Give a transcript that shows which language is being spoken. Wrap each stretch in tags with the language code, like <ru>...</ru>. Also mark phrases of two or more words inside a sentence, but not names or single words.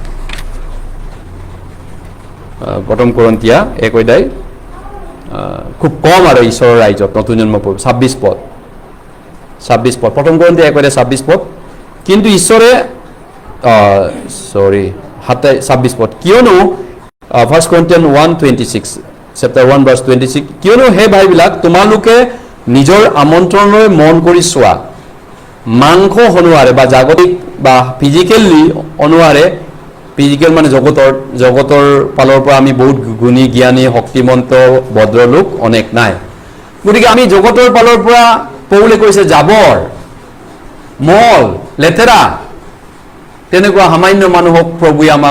<as>প্ৰথম কোৰিন্থিয়া 1 অধ্যায় খুব কম আৰু ঈশ্বৰৰ ৰাজ্যত নতুন জন্ম 26 পদ প্ৰথম কোৰিন্থিয়া 1 অধ্যায় 26 পদ কিন্তু ঈশ্বৰে 26 পদ কিয়নো</as> <en>1 Corinthians 1:26 chapter 1 verse 26</en> <as>কিয়নো হে ভাইবিলাক তোমালোকে নিজৰ আমন্ত্ৰণলৈ মন কৰি চোৱা মাংস অনুসাৰে বা জাগতিক বা ফিজিকেলি অনুসাৰে ফিজিকেল মানে জগতৰ ফালৰ পৰা আমি বহুত গুণী জ্ঞানী শক্তিমন্ত ভদ্ৰলোক অনেক নাই গতিকে আমি জগতৰ ফালৰ পৰা পৌলে কৈছে জাবৰ মল লেতেৰা তেনেকুৱা সামান্য মানুহক প্ৰভুৱে আমাক</as>